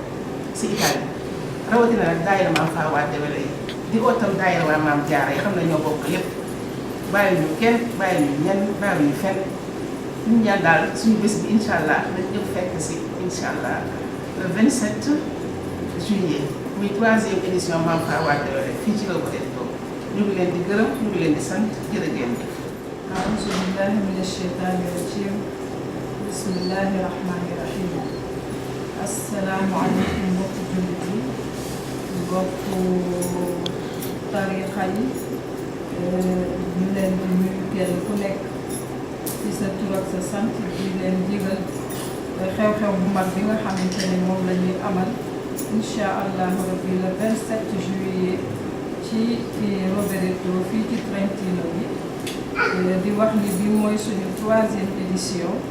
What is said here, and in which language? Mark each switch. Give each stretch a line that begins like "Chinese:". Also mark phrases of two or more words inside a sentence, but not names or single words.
Wolof: si Italie rawatina nag daayira Mame Fa Wade Wele yi di oo tam daayira waa Maam Jaara yi xam ne ñoo bokk lépp bàyyi ñu kenn bàyyi ñu ñenn bàyyi ñu fenn ñu ñaan daal suñu bés bi
Arabic: إن شاء الله
Wolof: nañ ñëpp fekk si
Arabic: إن شاء الله
French: le 27 juillet
Wolof: muy
French: 3e édition
Wolof: Mame Fa Wade Wele fii ci Rovereto ñu ngi leen di gërëm ñu ngi leen di sant jërë ngeen jëf.
Arabic: أعوذ بالله من الشيطان الرجيم بسم الله الرحمن الرحيم السلام عليكم
Wolof: mbokku jullit yi mbokku tarixa yi ñu leen di nuyu kenn ku nekk ci sa tur ak sa sant di leen digal xew-xew bu mag bi nga xamante ne moom la ñuy amal
Arabic: إن شاء الله ربي
French: le 27 juillet
Wolof: ci Rovereto fii ci Trentino bi di wax ni bi mooy suñu
French: 3e édition